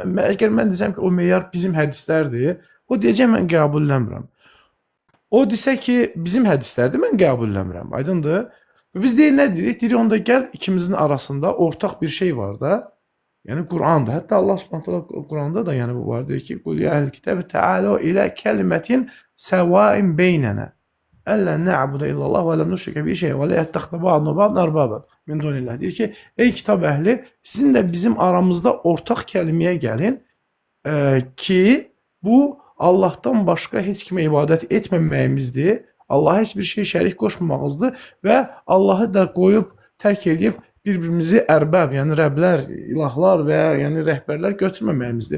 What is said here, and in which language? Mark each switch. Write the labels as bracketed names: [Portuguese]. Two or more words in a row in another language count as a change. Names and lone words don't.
[Azerbaijani] Əgər mən desəm ki, o meyar bizim hədislərdir, o deyəcək, mən qəbulləmirəm. O desə ki, bizim hədislərdir, mən qəbulləmirəm. Aydındır? Biz deyil, nə deyirik? Deyirik, onda gəl ikimizin arasında ortaq bir şey var da, yəni Qur'an'da. Hətta Allah Subhanahu Qur'anda da yəni bu var. Deyir ki, [Arabic] "قل يا أهل الكتاب تعالوا إلى كلمة سواء بيننا. ألا نعبد إلا الله ولا نشرك به شيئا ولا يتخذ بعضنا بعضا أربابا من دون الله." [Azerbaijani] Deyir ki, ey kitab əhli, sizin də bizim aramızda ortaq kəlməyə gəlin ki, bu Allahdan başqa heç kimə ibadət etməməyimizdir. Allaha heç bir şey şərik qoşmamağımızdır və Allahı da qoyub, tərk edib bir-birimizi ərbab, yəni rəblər, ilahlar və ya yəni rəhbərlər götürməməyimizdir.